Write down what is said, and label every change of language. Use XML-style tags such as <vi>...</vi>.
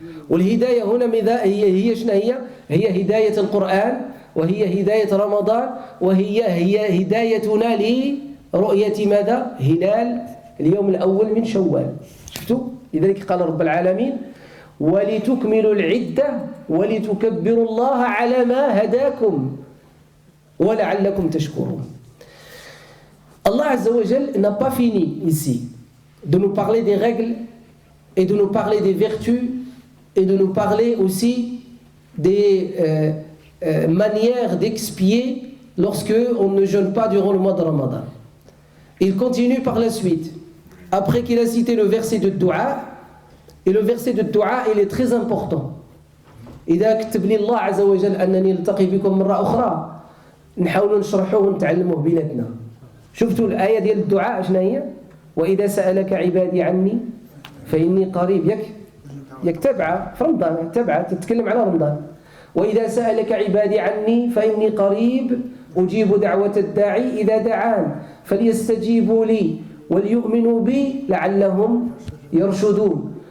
<ar>والهداية هنا هي شنو هي؟ هي هداية القرآن وهي هداية رمضان وهي هدايتنا لرؤية ماذا؟ هلال اليوم الأول من شوال. شفتوا؟ لذلك قال رب العالمين ولتكملوا العدة ولتكبروا الله على ما هداكم وَلَعَلَّكُمْ تَشْكُرُونَ.</ar> <fr>Allah Azza wa Jal n'a pas fini ici de nous parler des règles et de nous parler des vertus et de nous parler aussi des manières d'expier lorsque on ne jeûne pas durant le mois de Ramadan. Il continue par la suite. Après qu'il a cité le verset de Dua, et le verset de Dua il est très important.</fr> <ar>إذا كتب لي الله عز وجل أنني ألتقي بكم مرة أخرى نحاولوا نشرحوه ونتعلموه بيناتنا. شفتوا الآية ديال الدعاء شنو هي؟ وإذا سألك عبادي عني فإني قريب. ياك تبعة في رمضان تبعة تتكلم على رمضان. وإذا سألك عبادي عني فإني قريب أجيب دعوة الداعي إذا دعان فليستجيبوا لي وليؤمنوا بي لعلهم يرشدون.</ar>